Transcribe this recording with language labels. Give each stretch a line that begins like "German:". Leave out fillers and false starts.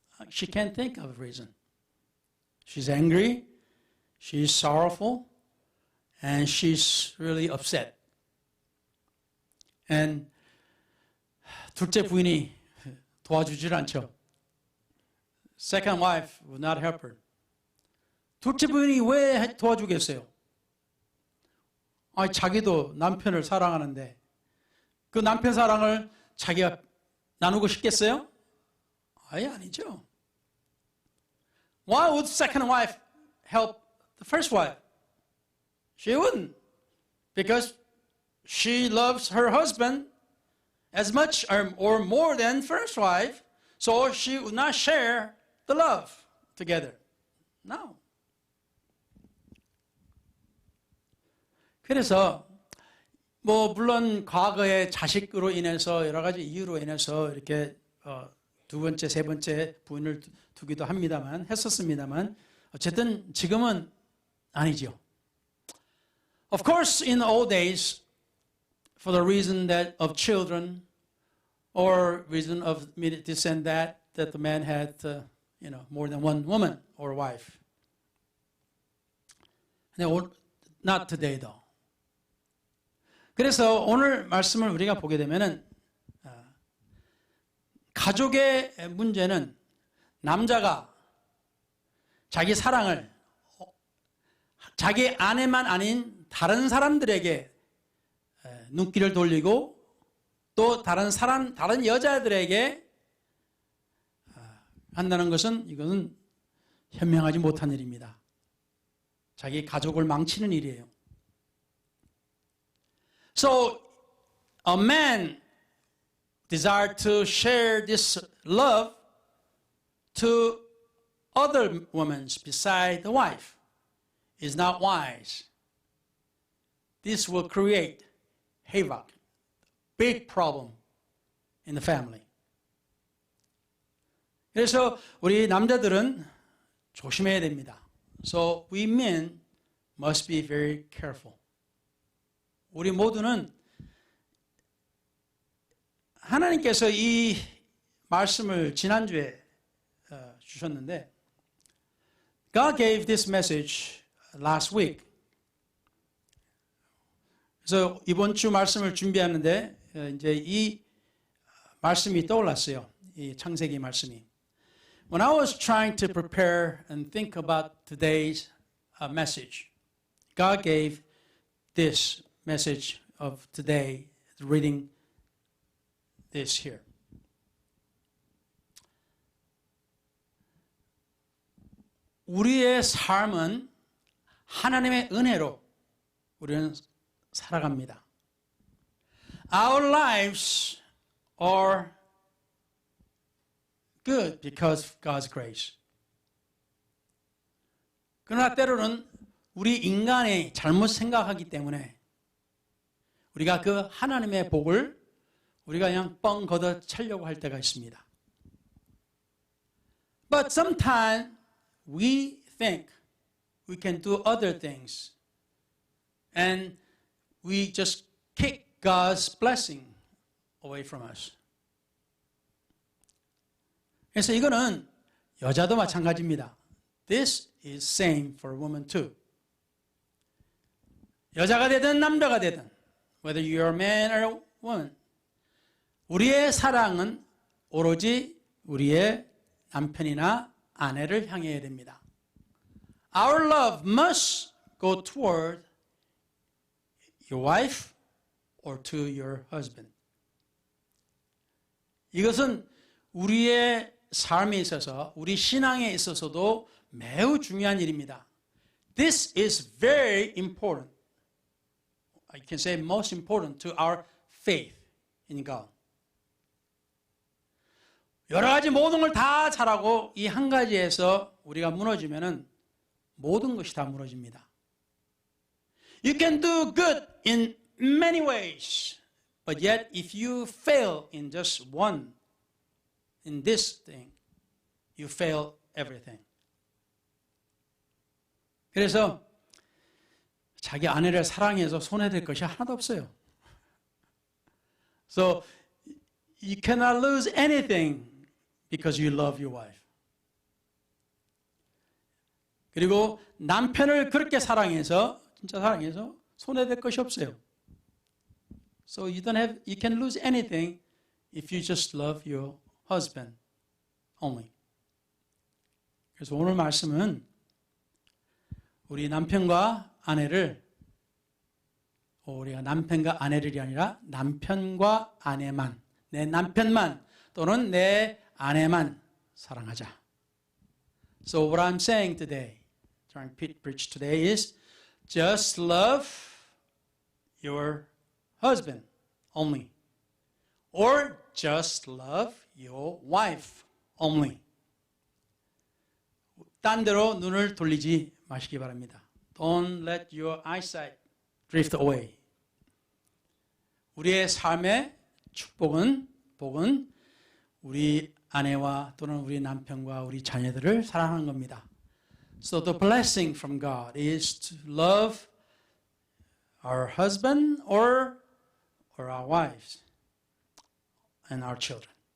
English: She can't think of a reason. She's angry, she's sorrowful, and she's really upset. And
Korean: 둘째 부인이 도와주질 않죠.
English: Second wife would not help her.
Korean: 둘째 부인이 왜 도와주겠어요? 자기도 남편을 사랑하는데 그 남편 사랑을 자기가 나누고 싶겠어요? 아니죠.
English: Why would second wife help the first wife? She wouldn't. Because she loves her husband as much or more than first wife, so she would not share the love together. No.
Korean: 그래서 물론 과거에 자식으로 인해서 여러 가지 이유로 인해서 이렇게 두 번째, 세 번째 부인을 두기도 했었습니다만 어쨌든 지금은 아니죠.
English: Of course, in the old days, for the reason that of children, or reason of this and that the man had, more than one woman or wife. Not today, though.
Korean: 그래서 오늘 말씀을 우리가 보게 되면은 가족의 문제는 남자가 자기 사랑을 자기 아내만 아닌 다른 사람들에게 눈길을 돌리고 또 다른 여자들에게 한다는 것은 이것은 현명하지 못한 일입니다. 자기 가족을 망치는 일이에요.
English: So a man desired to share this love to other women beside the wife is not wise. This will create havoc, big problem in the family.
Korean: 그래서 우리 남자들은 조심해야 됩니다.
English: So we men must be very careful.
Korean: 우리 모두는 하나님께서 이 말씀을 지난주에 주셨는데
English: God gave this message last week.
Korean: 그래서 이번 주 말씀을 준비하는데 이제 이 말씀이 떠올랐어요. 이 창세기 말씀이.
English: When I was trying to prepare and think about today's message, God gave this message of today, reading this here.
Korean: 우리의 삶은 하나님의 은혜로 우리는 살아갑니다.
English: Our lives are good because of God's grace.
Korean: 그러나 때로는 우리 인간이 잘못 생각하기 때문에 우리가 그 하나님의 복을 우리가 그냥 뻥 걷어 차려고 할 때가 있습니다.
English: But sometimes we think we can do other things and we just kick God's blessing away from us.
Korean: 그래서 이거는 여자도 마찬가지입니다.
English: This is same for women too.
Korean: 여자가 되든 남자가 되든
English: whether you're a man or a woman,
Korean: 우리의 사랑은 오로지 우리의 남편이나 아내를 향해야 됩니다.
English: Our love must go toward your wife or to your husband.
Korean: 이것은 우리의 삶에 있어서, 우리 신앙에 있어서도 매우 중요한 일입니다.
English: This is very important. I can say most important to our faith in God.
Korean: 여러 가지 모든 걸 다 잘하고 이 한 가지에서 우리가 무너지면은 모든 것이 다 무너집니다.
English: You can do good in many ways, but yet if you fail in just one, in this thing, you fail everything.
Korean: 그래서 자기 아내를 사랑해서 손해될 것이 하나도 없어요.
English: So you cannot lose anything because you love your wife.
Korean: 그리고 남편을 그렇게 사랑해서, 진짜 사랑해서 손해될 것이 없어요.
English: So you can lose anything if you just love your husband only.
Korean: 그래서 오늘 말씀은 우리 남편과 아내를, 우리가 남편과 아내를이 아니라 남편과 아내만, 내 남편만 또는 내 아내만 사랑하자.
English: So what I'm saying today, trying to preach today is just love your husband only. Or just love your wife only.
Korean: 딴 데로 눈을 돌리지 마시기 바랍니다.
English: Don't let your eyesight drift away.
Korean: 우리의 삶의 축복은, 복은 우리 아내와 또는 우리 남편과 우리 자녀들을 사랑하는 겁니다.
English: So the blessing from God is to love our husband or our wives and our children.